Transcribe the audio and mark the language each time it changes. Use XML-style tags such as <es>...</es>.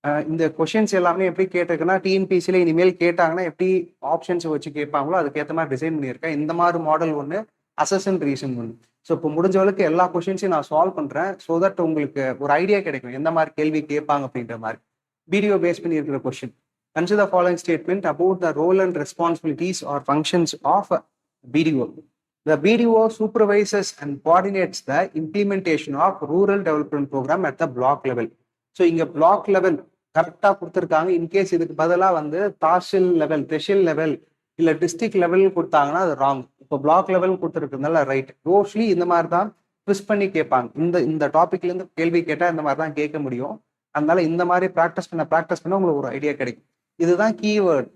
<ta>இந்த கொஷின்ஸ் எல்லாமே எப்படி கேட்டிருக்குன்னா டிஎன்பிசியில் இனிமேல் கேட்டாங்கன்னா எப்படி ஆப்ஷன்ஸ் வச்சு கேட்பாங்களோ அதுக்கேற்ற மாதிரி டிசைன் பண்ணியிருக்கேன். இந்த மாதிரி மாடல் ஒன்று, அசஸ் அண்ட் ரீசன் ஒன்று. ஸோ இப்போ முடிஞ்ச அளவுக்கு எல்லா கொஷின்ஸையும் நான் சால்வ் பண்ணுறேன். ஸோ தட் உங்களுக்கு ஒரு ஐடியா கிடைக்கும் எந்த மாதிரி கேள்வி கேட்பாங்க அப்படின்ற மாதிரி. பிடிஓ பேஸ் பண்ணி இருக்கிற question.</ta> <en>Consider the following statement about the role and responsibilities or functions of BDO. The BDO supervises and coordinates the implementation of rural development program at the block level.</en> <ta>So இங்க block level கரெக்டா கொடுத்துருக்காங்க. In case இதுக்கு பதிலாக வந்து தாசில் level, தெஷில் level இல்ல district level கொடுத்தாங்கன்னா அது wrong. இப்போ பிளாக் லெவல் கொடுத்துருக்குனால ரைட். ரோஸ்லி இந்த மாதிரி தான் ட்விஸ்ட் பண்ணி கேட்பாங்க. இந்த டாபிக்ல இருந்து கேள்வி கேட்டா இந்த மாதிரி தான் கேட்க முடியும். அதனால இந்த மாதிரி ப்ராக்டிஸ் பண்ண உங்களுக்கு ஒரு ஐடியா கிடைக்கும். இதுதான் கீவேர்டு.</ta>